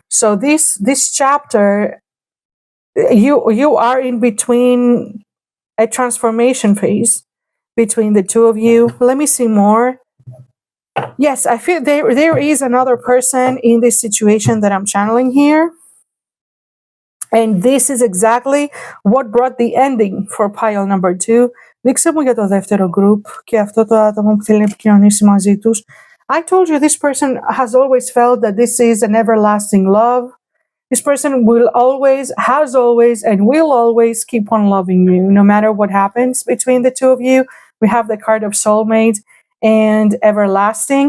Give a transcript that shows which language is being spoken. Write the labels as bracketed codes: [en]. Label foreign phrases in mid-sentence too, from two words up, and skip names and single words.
[en] So this chapter, you are in between a transformation phase between the two of you. Let me see more. Yes, I feel there is another person in this situation that I'm channeling here. And this is exactly what brought the ending for pile number 2. [el] Δείξε μου για το δεύτερο group και αυτό το άτομο που θέλει να επικοινωνήσει μαζί τους. [en] I told you this person has always felt that this is an everlasting love. This person has always, and will always keep on loving you, no matter what happens between the two of you. We have the card of soulmate and everlasting.